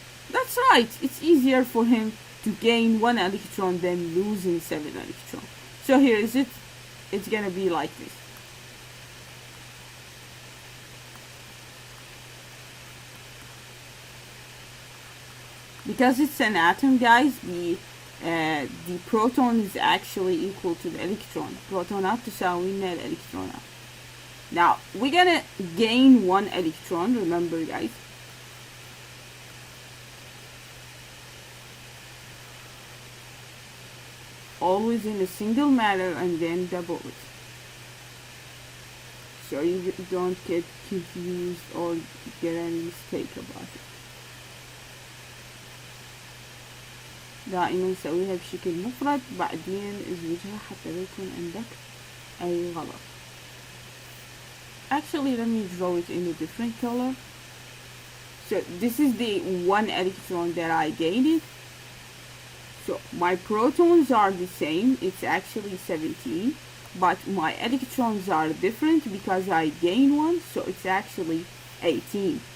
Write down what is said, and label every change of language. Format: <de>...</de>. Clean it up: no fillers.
<en>That's right, it's easier for him to gain 1 electron than losing 7 electrons. So here is it. It's gonna be like this. Because it's an atom, guys, the proton is actually equal to the electron.</en> <ar>Protonات تساوي الإلكترونات.</ar> <en>Now we're gonna gain 1 electron. Remember, guys. Always in a single matter and then double it, so you don't get confused or get any mistake about it.</en> <ar>دائما سويها بشكل مفرد بعدين ازوجها حتى لا يكون عندك اي غلط.</ar> <en>Actually, let me draw it in a different color. So this is the one electron that I gained. So my protons are the same, it's actually 17, but my electrons are different because I gain one, so it's actually 18.</en>